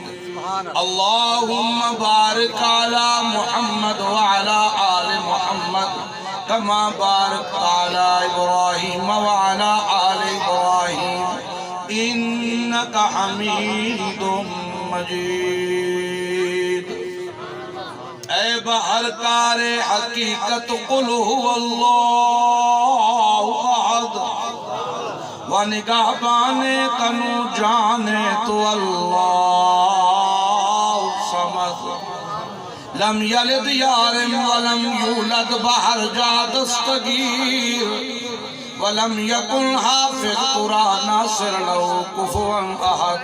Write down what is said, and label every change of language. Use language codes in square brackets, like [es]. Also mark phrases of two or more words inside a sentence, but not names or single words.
[ar] اللهم بارك على محمد وعلى آل محمد كما باركت على إبراهيم وعلى آل إبراهيم إنك حميد مجيد. [ur] اے بہرکار حقیقت [ar] قل هو اللہ احد [ur] و نگہبان تنو جانے تو [ar] اللہ صمد لم یلد [ur] یارم [ar] ولم یولد [ur] بہر جا دستگیر [ar] ولم یکن [ur] حافظ قرآن ناصر [ar] لہو کفوا احد.